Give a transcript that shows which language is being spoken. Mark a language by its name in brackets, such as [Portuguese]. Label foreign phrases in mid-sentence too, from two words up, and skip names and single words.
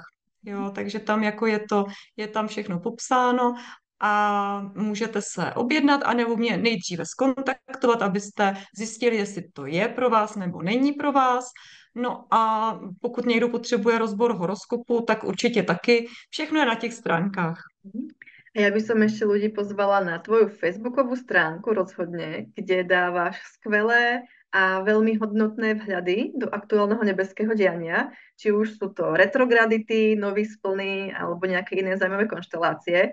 [Czech] Jo, takže tam jako je tam všechno popsáno a můžete se objednat anebo mě nejdříve skontaktovat, abyste zjistili, jestli to je pro vás nebo není pro vás. No a pokud někdo potřebuje rozbor horoskopu, tak určitě taky. Všechno je na těch stránkách. [Slovak] A ja by som ešte ľudí pozvala na tvoju facebookovú stránku rozhodne, kde dávaš skvelé a veľmi hodnotné vhľady do aktuálneho nebeského diania, či už sú to retrogradity, nový splny alebo nejaké iné zaujímavé konštelácie.